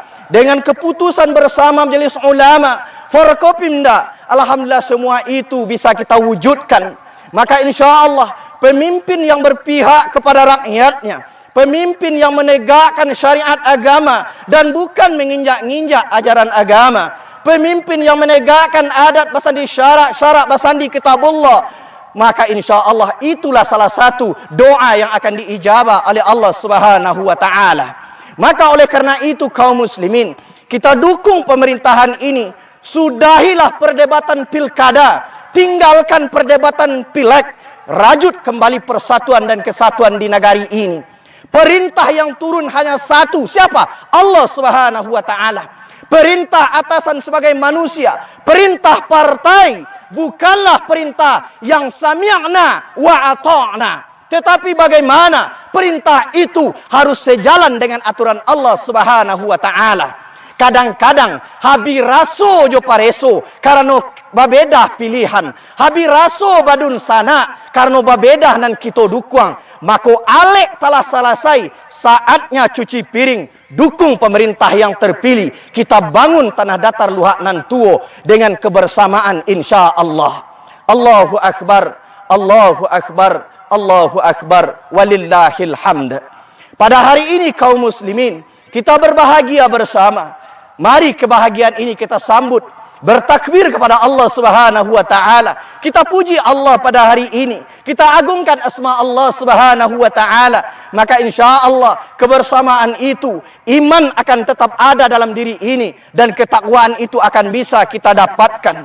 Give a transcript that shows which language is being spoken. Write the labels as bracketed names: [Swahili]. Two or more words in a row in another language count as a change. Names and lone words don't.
[Indonesian] Dengan keputusan bersama Majelis Ulama, Forkopimda, alhamdulillah semua itu bisa kita wujudkan. Maka insya-Allah pemimpin yang berpihak kepada rakyatnya, pemimpin yang menegakkan syariat agama dan bukan menginjak-injak ajaran agama, pemimpin yang menegakkan [Minangkabau] adat basandi syarak-syarak basandi kitabullah, [Indonesian] maka insya-Allah itulah salah satu doa yang akan diijabah oleh [Arabic] الله سبحانه وتعالى. [Indonesian] Maka oleh karena itu kaum muslimin, kita dukung pemerintahan ini. Sudahilah perdebatan pilkada, tinggalkan perdebatan pileg, rajut kembali persatuan dan kesatuan di negari ini. Perintah yang turun hanya satu, siapa? [Arabic] الله سبحانه وتعالى. [Indonesian] Perintah atasan sebagai manusia, perintah partai bukanlah perintah yang [Arabic] سمعنا وأطعنا. [Indonesian] Tetapi bagaimana perintah itu harus sejalan dengan aturan [Arabic] الله سبحانه وتعالى. [Minangkabau] Kadang-kadang habi raso jo pareso karena babeda pilihan. Habi raso badun sana karena babeda nan kita dukuang. Mako alek [Indonesian] telah selesai, saatnya cuci piring. Dukung pemerintah yang terpilih. Kita bangun tanah datar Luhak Nan Tuo dengan kebersamaan [Arabic] إن شاء الله. الله أكبر، الله أكبر، الله أكبر، ولله الحمد. [Indonesian] Pada hari ini kaum muslimin, kita berbahagia bersama. Mari kebahagiaan ini kita sambut. Bertakbir kepada [Arabic] الله سبحانه وتعالى. [Indonesian] Kita puji Allah pada hari ini. Kita agungkan asma [Arabic] الله سبحانه وتعالى. [Indonesian] Maka insya-Allah kebersamaan itu, iman akan tetap ada dalam diri ini dan ketakwaan itu akan bisa kita dapatkan.